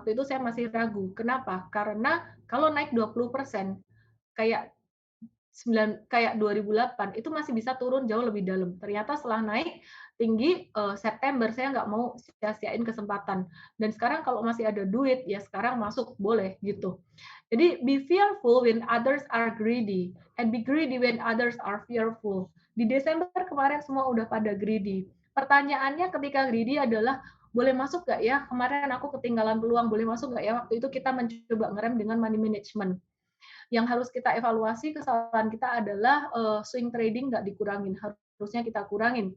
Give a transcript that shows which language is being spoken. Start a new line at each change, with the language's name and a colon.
Indonesian: Waktu itu saya masih ragu. Kenapa? Karena kalau naik 20% kayak 2008 itu masih bisa turun jauh lebih dalam. Ternyata setelah naik tinggi September saya nggak mau sia-siain kesempatan. Dan sekarang kalau masih ada duit ya sekarang masuk boleh gitu.
English: Jadi be fearful when others are greedy and be greedy when others are fearful.
Indonesian: Di Desember kemarin semua udah pada greedy. Pertanyaannya ketika greedy adalah boleh masuk nggak ya? Kemarin aku ketinggalan peluang, boleh masuk nggak ya? Waktu itu kita mencoba ngerem dengan money management. Yang harus kita evaluasi kesalahan kita adalah swing trading nggak dikurangin, harusnya kita kurangin.